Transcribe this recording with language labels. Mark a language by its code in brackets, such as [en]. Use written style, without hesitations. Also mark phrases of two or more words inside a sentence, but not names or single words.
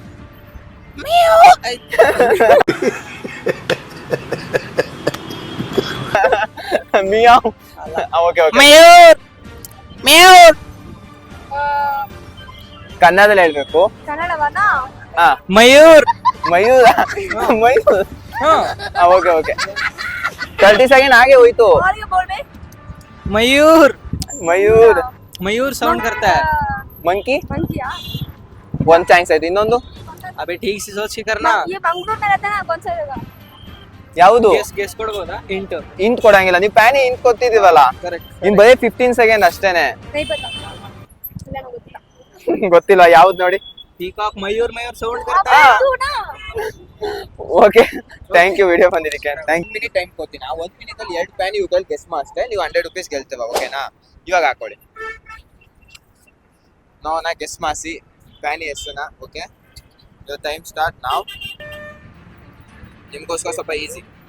[kn] ಮಿಯಾವ್. ಓಕೆ. ಕನ್ನಡದಲ್ಲಿ ಹೇಳ್ಬೇಕು. ಕನ್ನಡವನಾ? ಮಯೂರ್. ಓಕೆ. 30 ಸೆಕೆಂಡ್ आगे ಹೋಯ್ತು. [hi] और बोल बे मयूर साउंड करता है. मंकी. मंकिया? [kn] ಒಂದ್ ಚಾನ್ಸ್ ಆಯ್ತು. ಇನ್ನೊಂದು [hi] अबे ठीक से सोच के करना. ये मंगरूर में रहता है ना, कौन सा जगह? [kn] ಯಾವುದು? गेस ಕೊಡಬಹುದಾ? ಇಂಟ್ ಕೊಡಂಗಿಲ್ಲ. ನೀವು ಪ್ಯಾನಿ ಇಂಟ್ ಕೊಡ್ತಿದೀವಲ್ಲ, ಇನ್ ಬರೀ 15 ಸೆಕೆಂಡ್ ಅಷ್ಟೇನೆ. [hi] नहीं पता, [kn] ಇಲ್ಲ ಗೊತ್ತಿಲ್ಲ. ಗೊತ್ತಿಲ್ಲ ಯಾವ್ದು ನೋಡಿ. [hi] पीकॉक मयूर साउंड करता है. तू ना [kn] ಓಕೆ, [en] thank you [kn] ವಿಡಿಯೋ ಬಂದಿದ್ದಕ್ಕೆ. [en] thank you. minute time [kn] ಕೊಡ್ತೀನಿ. 1 ಮಿನಿಟ್ ಅಲ್ಲಿ 2 ಪ್ಯಾನಿ ಇವುಗಳು ಗೆಸ್ ಮಾಡಿದ್ರೆ ನೀವು 100 ರೂಪೀಸ್ ಗೆಲ್ತೇವೆ. ಓಕೆನಾ? ಇವಾಗ ಹಾಕೊಳ್ಳಿ. ನಾ ಗೆಸ್ ಮಾಡಿಸಿ ಪ್ಯಾನಿ ಹೆಸರನ್ನ. ಓಕೆ, [en] time start now. [kn] ನಿಮ್ಗೋಸ್ಕರ ಸ್ವಲ್ಪ ಈಸಿ.